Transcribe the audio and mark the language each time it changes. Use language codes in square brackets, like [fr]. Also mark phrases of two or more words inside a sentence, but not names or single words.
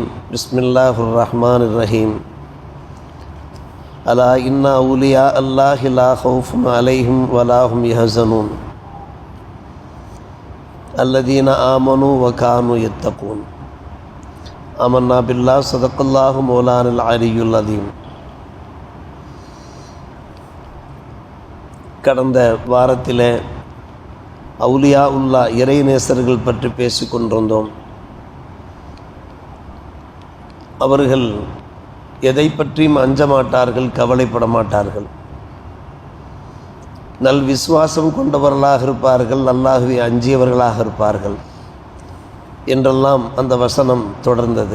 [ar] بسم الله الرحمن الرحيم. ألا إن أولياء الله لا خوف عليهم ولا هم يحزنون الذين آمنوا وكانوا يتقون. آمنا بالله صدق الله مولانا العلي العظيم. [ta] கடந்த வாரத்தில் [ar] أولياء الله [ta] இறைநேசர்கள் பற்றி பேசிக்கொண்டிருந்தோம். அவர்கள் எதை பற்றியும் அஞ்ச மாட்டார்கள், கவலைப்பட மாட்டார்கள், நல் விசுவாசம் கொண்டவர்களாக இருப்பார்கள், அல்லாஹ்வை அஞ்சியவர்களாக இருப்பார்கள் என்றெல்லாம் அந்த வசனம் தொடர்ந்தது.